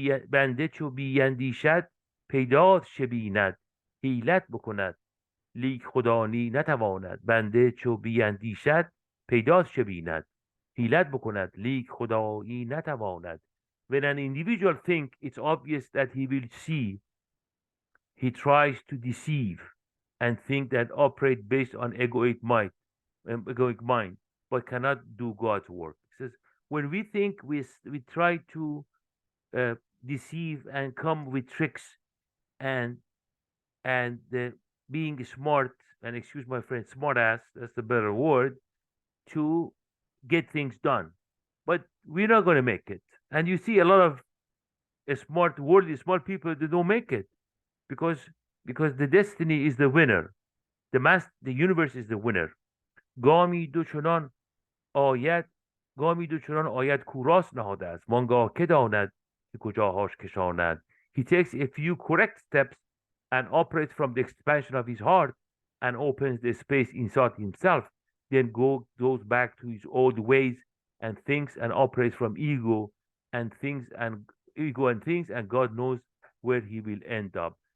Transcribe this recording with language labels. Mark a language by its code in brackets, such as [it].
[fa] بنده چو بیندیشد پیدات چه بیند حیلت بکند لیک خدانی نتواند بنده چو بیندیشد پیدات چه بیند حیلت بکند لیک خدایی نتواند. [en] When an individual think it's obvious that he will see, he tries to deceive and think that operate based on egoic mind, but cannot do God's work. He says, when we think we try to deceive and come with tricks and being smart, and excuse my friend, smart ass, that's the better word, to get things done. But we're not going to make it. And you see a lot of smart, worldly, smart people, they don't make it because the destiny is the winner. The universe is the winner. [fa] گامی دو چنان آید گامی دو چنان آید کوراس نهاده است وانگاه که داند که کجاهاش کشاند. [en] He takes a few correct steps and operates from the expansion of his heart and opens the space inside himself, then goes back to his old ways and thinks and operates from ego and things, and God knows where he will end up.